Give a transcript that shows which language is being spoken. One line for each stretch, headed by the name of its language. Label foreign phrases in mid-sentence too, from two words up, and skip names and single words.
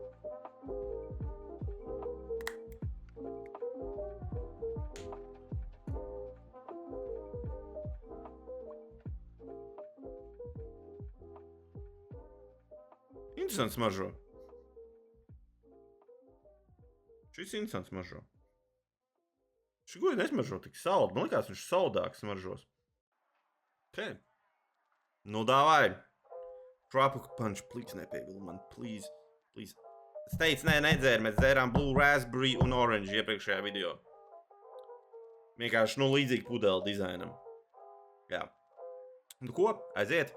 Latvian: Interesants smaržo. Šis interesants smaržo. Šī guļa nesmaržo tik saldi. Man likās, viņš saldāks smaržos. Dāvai. Tropical Punch, please nepievili man, please. Es teicu, nedzēru, mēs dzērām Blue Raspberry un Orange iepriekšējā video. Vienkārši, līdzīgi pudeli dizainam. Jā. Ko? Aiziet.